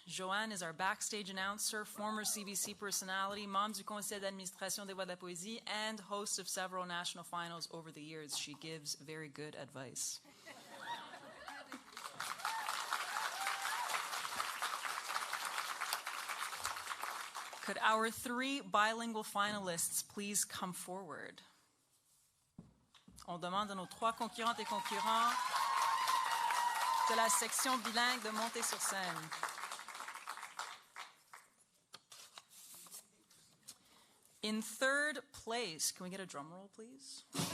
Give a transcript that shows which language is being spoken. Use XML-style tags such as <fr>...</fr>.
<en>Joanne is our backstage announcer, former CBC personality,</en> <fr>membre du conseil d'administration des voix de la poésie,</fr> <en>and host of several national finals over the years. She gives very good advice. Could our 3 bilingual finalists please come forward?</en> <fr>On demande à nos 3 concurrentes et concurrents de la section bilingue de monter sur scène.</fr> <en>In 3rd place, can we get a drum roll, please?</en>